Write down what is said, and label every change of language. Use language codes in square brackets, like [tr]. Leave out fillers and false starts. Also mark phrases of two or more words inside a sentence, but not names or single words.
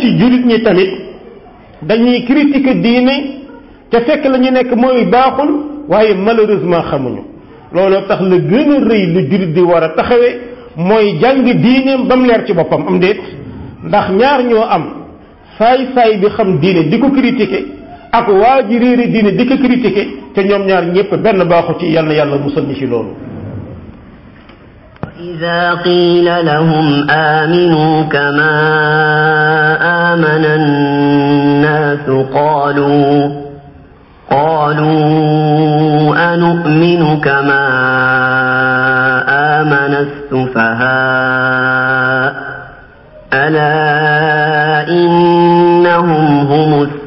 [wo] ci jullit ñi tamit dañuy critiquer diine te fekk la ñu nekk mooy baaxul waaye malheureusement xamuñu looloo tax la gën a rëy lu jullit di war a taxawee mooy jàng diineem ba mu leer ci boppam am déet ndax ñaar ñoo am saay bi xam diine di ko critiquer ak waa ji réere diine di ko critiquer te ñoom ñaar ñëpp benn baaxu ci yal na yàlla musal ñu ci loolu [ar] إذا قيل لهم آمنوا كما آمن الناس قالوا أنؤمن كما آمن السفهاء ألا إنهم هم